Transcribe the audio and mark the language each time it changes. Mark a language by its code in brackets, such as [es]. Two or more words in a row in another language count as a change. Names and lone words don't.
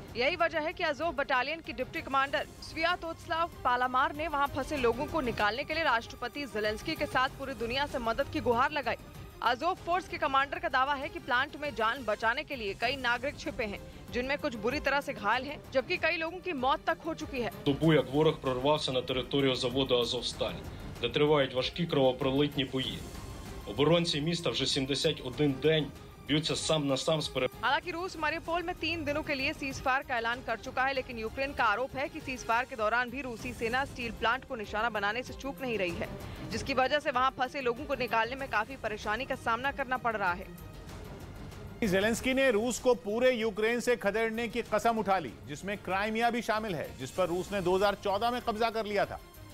[hi] यही वजह है कि अज़ोव बटालियन की [en] deputy commander [hi] स्वियातोस्लाव पालामार ने वहां फंसे लोगों को निकालने के लिए राष्ट्रपति ज़ेलेंस्की के साथ पूरी दुनिया से मदद की गुहार लगाई। अज़ोव फोर्स के कमांडर का दावा है कि प्लांट में जान बचाने के लिए कई नागरिक छिपे हैं, जिनमें कुछ बुरी तरह से घायल हैं, जबकि कई लोगों की मौत तक हो चुकी है। [uk] Добу, як ворог прорвався на територію заводу «Азовсталь», де тривають важкі кровопролитні бої. Оборонці міста вже 71 день б'ються сам на сам з [hi] हालांकि रूस मारियोपोल में 3 दिनों के लिए [en] cease fire [hi] का ऐलान कर चुका है, लेकिन यूक्रेन का आरोप है कि [en] cease fire [hi] के दौरान भी रूसी सेना [en] steel plant [hi] को निशाना बनाने से चूक नहीं रही है, जिसकी वजह से वहां फंसे लोगों को निकालने में काफी परेशानी का सामना करना पड़ रहा है। ज़ेलेंस्की ने रूस को पूरे यूक्रेन से खदेड़ने की कसम उठा ली, जिसमें क्राइमिया भी शामिल है, जिस पर रूस ने 2014 में कब्जा कर लिया था।